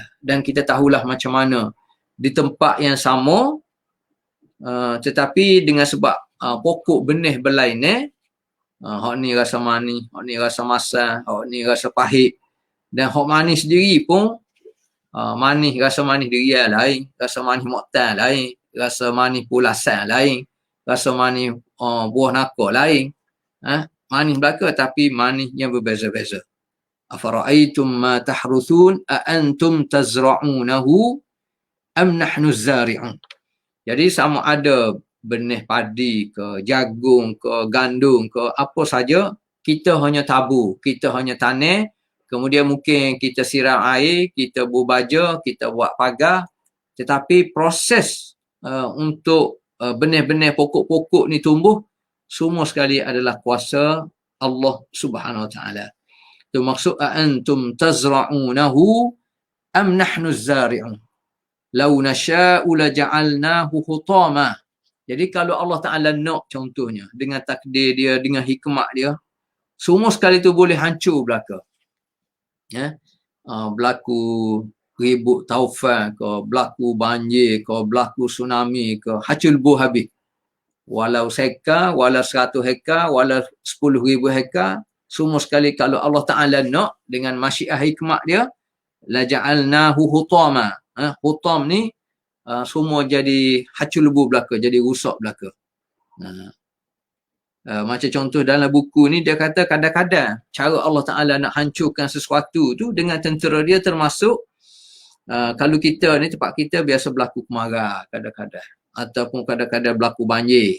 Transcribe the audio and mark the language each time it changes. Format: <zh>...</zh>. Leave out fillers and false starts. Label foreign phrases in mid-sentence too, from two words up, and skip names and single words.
<ms>Dan kita tahulah macam mana di tempat yang sama tetapi dengan sebab pokok benih berlainan, hak ni rasa manis, hak ni rasa masam, hak ni rasa pahit. Dan hak manis sendiri pun manis, rasa manis dia lain, rasa manis moktan lain, rasa manis pulasan lain, rasa manis buah naka lain. Manis belaka tapi manis yang berbeza-beza.</ms> <ar>أفرأيتم ما تحرثون أأنتم تزرعونه أم نحن الزارعون.</ar> <ms>Jadi sama ada benih padi ke, jagung ke, gandum ke, apa saja, kita hanya tabur, kita hanya tanam, kemudian mungkin kita siram air, kita berbaja, kita buat pagar, tetapi proses untuk benih-benih pokok-pokok ni tumbuh, semua sekali adalah kuasa Allah</ms> <ar>سبحانه وتعالى.</ar> <ms>Itu maksud</ms> <ar>أنتم تزرعونه أم نحن الزارعون. لو نشاء لجعلناه حطاما.</ar> <ms>Jadi kalau Allah Ta'ala nak, contohnya dengan takdir dia, dengan hikmat dia, semua sekali tu boleh hancur belaka. Berlaku ribut taufan ke, berlaku banjir ke, berlaku tsunami ke, hancur lebuh habis. Walau seka, walau 100 hektar, walau 10,000 hektar, Semua sekali kalau Allah Ta'ala nak dengan masyiah hikmah dia,</ms> <ar>لجعلناه حطاما.</ar> <ms>Hutam ni semua jadi hacul lebu belaka, jadi rusak belaka. Macam contoh dalam buku ni dia kata kadang-kadang cara Allah Ta'ala nak hancurkan sesuatu tu dengan tentera dia termasuk kalau kita ni tempat kita biasa berlaku kemarau kadang-kadang ataupun kadang-kadang berlaku banjir.</ms>